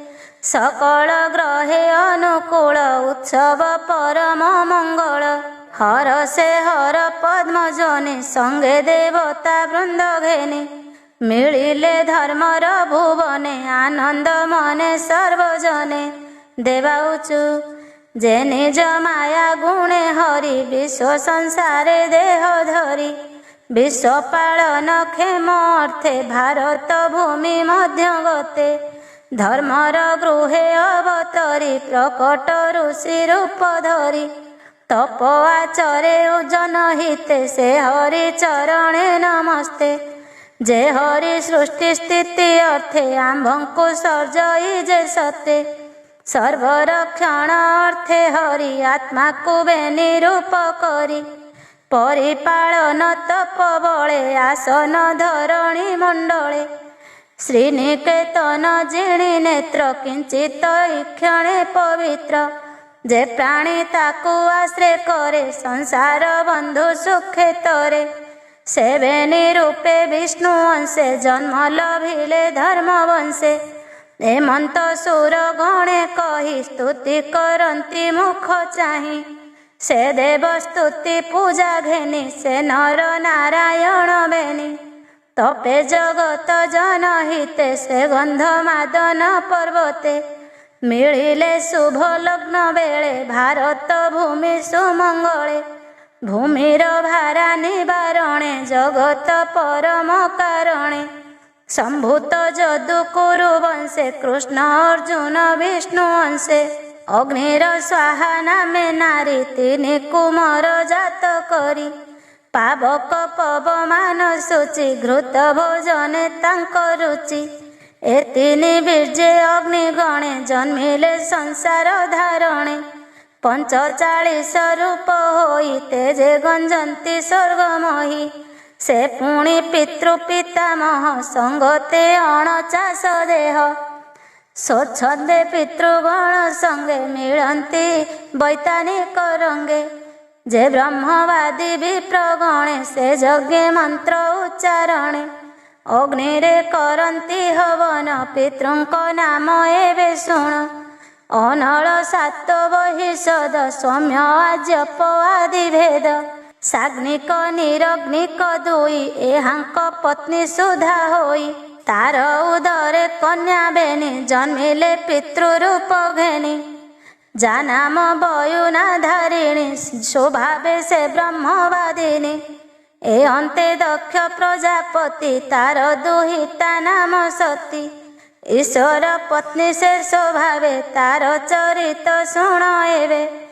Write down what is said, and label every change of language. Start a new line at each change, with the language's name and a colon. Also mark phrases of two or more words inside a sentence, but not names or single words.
Odia: ସକଳ ଗ୍ରହେ ଅନୁକୂଳ ଉତ୍ସବ ପରମ ମଙ୍ଗଳ ହର ସେ ହର ପଦ୍ମ ଯୋନି ସଙ୍ଗେ ଦେବତା ବୃନ୍ଦ ଘେନି ମିଳିଲେ ଧର୍ମର ଭୁବନେ ଆନନ୍ଦ ମନେ ସର୍ବଜନେ ଦେବାଉଚୁ ଯେ ନିଜ ମାୟା ଗୁଣେ ହରି ବିଶ୍ୱ ସଂସାରେ ଦେହ ଧରି ବିଶ୍ୱ ପାଳନ କ୍ଷେମ ଅର୍ଥେ ଭାରତ ଭୂମି ମଧ୍ୟ ଗତେ ଧର୍ମର ଗୃହେ ଅବତରି ପ୍ରକଟ ଋଷି ରୂପ ଧରି ତପ ଆଚରେ ଉଜନ ହିତେ ସେ ହରି ଚରଣେ ନମସ୍ତେ ଯେ ହରି ସୃଷ୍ଟି ସ୍ଥିତି ଅର୍ଥେ ଆମ୍ଭଙ୍କୁ ସର୍ଜଇ ଯେ ସତେ ସର୍ବରକ୍ଷଣ ଅର୍ଥେ ହରି ଆତ୍ମା କୁ ବେନି ରୂପ କରି ପରିପାଳନ ତପ ବଳେ ଆସନ ଧରଣୀ ମଣ୍ଡଳେ ଶ୍ରୀନିକେତନ ଜିଣି ନେତ୍ର କିଞ୍ଚିତ କ୍ଷଣେ ପବିତ୍ର ଯେ ପ୍ରାଣୀ ତାକୁ ଆଶ୍ରୟ କରେ ସଂସାର ବନ୍ଧୁ ସୁଖେ ତରେ ସେବେନି ରୂପେ ବିଷ୍ଣୁ ଅଂଶେ ଜନ୍ମ ଲଭିଲେ ଧର୍ମ ବଂଶେ ହେମନ୍ତ ସୁର ଗଣେ କହି ସ୍ତୁତି କରନ୍ତି ମୁଖ ଚାହିଁ ସେ ଦେବ ସ୍ତୁତି ପୂଜା ଘେନି ସେ ନର ନାରାୟଣ ବେନି ତପେ ଜଗତ ଜନହିତେ ସେ ଗନ୍ଧ ମାଦନ ପର୍ବତେ ମିଳିଲେ ଶୁଭ ଲଗ୍ନ ବେଳେ ଭାରତ ଭୂମି ସୁମଙ୍ଗଳେ ଭୂମିର ଭାରା ନିବାରଣେ ଜଗତ ପରମ କାରଣେ ସମ୍ଭୂତ ଯଦୁ କୁରୁ ବଂଶେ କୃଷ୍ଣ ଅର୍ଜୁନ ବିଷ୍ଣୁ ଅଂଶେ ଅଗ୍ନିର ସ୍ୱାହା ନାମେ ନାରୀ ତିନି କୁମାର ଜାତ କରି ପାବକ ପବମାନ ଶୁଚି ଘୃତ ଭୋଜନେ ତାଙ୍କ ରୁଚି ଏ ତିନି ବୀର୍ଯ୍ୟେ ଅଗ୍ନି ଗଣେ ଜନ୍ମିଲେ ସଂସାର ଧାରଣେ 45 ରୂପ ହୋଇ ତେଜେ ଗଞ୍ଜନ୍ତି ସ୍ୱର୍ଗମହୀ ସେ ପୁଣି ପିତୃ ପିତାମହ ସଙ୍ଗତେ 49 ଦେହ ସ୍ୱଚ୍ଛନ୍ଦେ ପିତୃଗଣ ସଙ୍ଗେ ମିଳନ୍ତି ବୈତାନିକ ରଙ୍ଗେ ଯେ ବ୍ରହ୍ମବାଦୀ ବିପ୍ରଗଣେ ସେ ଯଜ୍ଞ ମନ୍ତ୍ର ଉଚ୍ଚାରଣେ ଅଗ୍ନିରେ କରନ୍ତି ହବନ ପିତୃଙ୍କ ନାମ ଏବେ ଶୁଣ ଅନଳ ସାତ ବହିଷଦ ସୌମ୍ୟ ଆଜ୍ୟପ ଆଦି ଭେଦ ସାଗ୍ନିକ ନିରଗ୍ନିକ ଦୁଇ ଏହାଙ୍କ ପତ୍ନୀ ସୁଧା ହୋଇ ତାର ଉଦରେ କନ୍ୟା ବେନି ଜନ୍ମିଲେ ପିତୃରୂପ ଘେନି ଯା ନାମ ବୟୁନା ଧାରିଣୀ ସ୍ୱଭାବେ ସେ ବ୍ରହ୍ମବାଦିନୀ। ଏ ଅନ୍ତେ ଦକ୍ଷ ପ୍ରଜାପତି ତାର ଦୁହିତା ନାମ ସତୀ। ଈଶ୍ୱର ପତ୍ନୀ ସେ ସ୍ୱଭାବେ ତାର ଚରିତ ଶୁଣ ଏବେ।